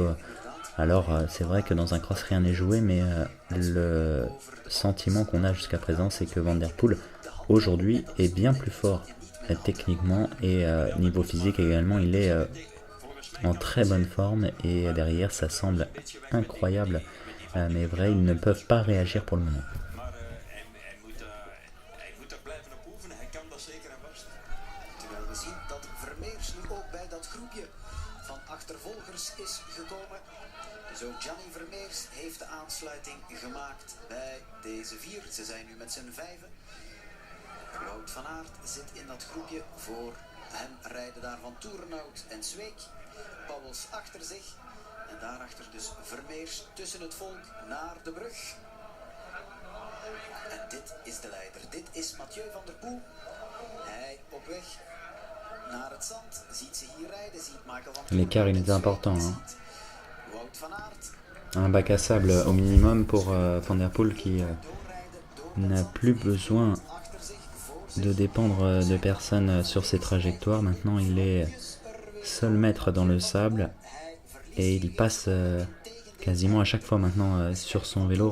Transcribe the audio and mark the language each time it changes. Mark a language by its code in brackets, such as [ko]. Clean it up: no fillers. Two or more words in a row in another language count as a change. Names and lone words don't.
[fr] Alors c'est vrai que dans un cross rien n'est joué, mais le sentiment qu'on a jusqu'à présent, c'est que Van der Poel aujourd'hui est bien plus fort techniquement et niveau physique également. Il est en très bonne forme et derrière ça semble incroyable, mais vrai, ils ne peuvent pas réagir pour le moment. [nl] Terwijl we zien dat Vermeers nu ook bij dat groepje van achtervolgers is gekomen. Dus ook Gianni Vermeers heeft de aansluiting gemaakt bij deze 4. Ze zijn nu met z'n 5. Wout van Aert zit in dat groepje. Voor hem rijden daar Van Toerenhout en Sweek. Pauwels achter zich. En daarachter dus Vermeers tussen het volk naar de brug. En dit is de leider. Dit is Mathieu van der Poel. Hij op weg naar het zand. Ziet ze hier rijden. Ziet Michael van Toerenhout. [fr] L'écart, il est important. Hein. Wout van Aert. Un bac à sable au minimum pour Van der Poel qui n'a plus besoin de dépendre de personne sur ses trajectoires. Maintenant, il est seul maître dans le sable et il passe quasiment à chaque fois maintenant sur son vélo.